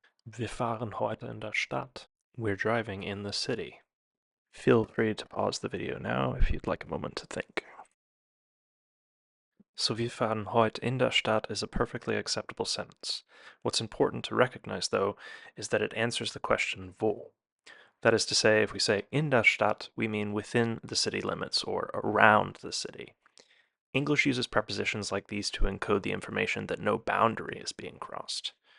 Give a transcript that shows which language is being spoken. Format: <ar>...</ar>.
<de>Wir fahren heute in der Stadt.</de> <en>We're driving in the city. Feel free to pause the video now if you'd like a moment to think.</en> <de>So wir fahren heute in der Stadt</de> <en>is a perfectly acceptable sentence. What's important to recognize, though, is that it answers the question wo. That is to say, if we say</en> <de>in der Stadt,</de> <en>we mean within the city limits or around the city. English uses prepositions like these to encode the information that no boundary is being crossed.</en>